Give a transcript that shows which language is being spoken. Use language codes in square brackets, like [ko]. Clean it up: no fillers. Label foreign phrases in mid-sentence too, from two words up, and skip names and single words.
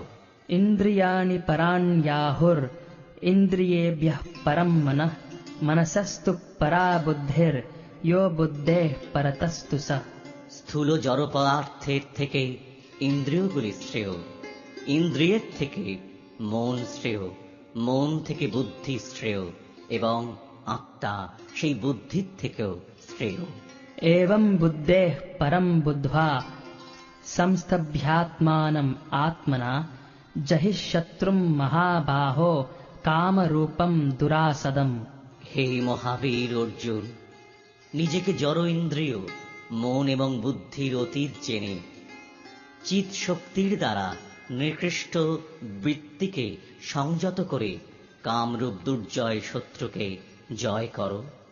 [sa] ইন্দ্রিয়াণি পরাণ্যাহুর ইন্দ্রিয়েভ্যঃ পরম মনঃ মনসস্তু পরা বুদ্ধির ইয়ো বুদ্ধেঃ পরতস্তু সঃ। [bn] স্থূল জড় পদার্থের থেকে ইন্দ্রিয়গুলি শ্রেয়, ইন্দ্রিয়ের থেকে মন শ্রেয়, মন থেকে বুদ্ধি শ্রেয় এবং আত্মা সেই বুদ্ধির থেকেও শ্রেয়। [sa] एवं बुद्धेः परं बुद्ध्वा संस्तभ्यात्मानम् आत्मना जहिशत्रुं महाबाहो कामरूपं दुरासदम्। [bn] হে মহাবীর অর্জুন, নিজেকে জড় ইন্দ্রিয় মন এবং বুদ্ধির অতীত জেনে চিৎ শক্তির দ্বারা নিকৃষ্ট বৃত্তিকে সংযত করে কামরূপ দুর্জয় শত্রুকে জয় করো।